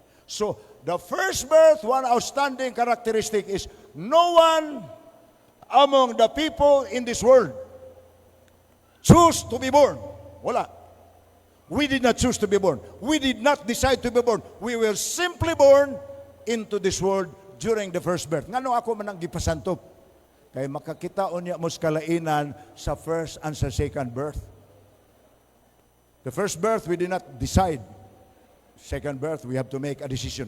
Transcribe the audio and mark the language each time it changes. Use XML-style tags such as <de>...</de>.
<en>So, the first birth, one outstanding characteristic is no one among the people in this world choose to be born. Wala. We did not choose to be born. We did not decide to be born. We were simply born into this world during the first birth.</en> <ceb>Ngano ako manang gipasantop? Kay makakitaon niya mo kalainan sa first and sa second birth.</ceb> <en>The first birth, we did not decide. Second birth, we have to make a decision.</en>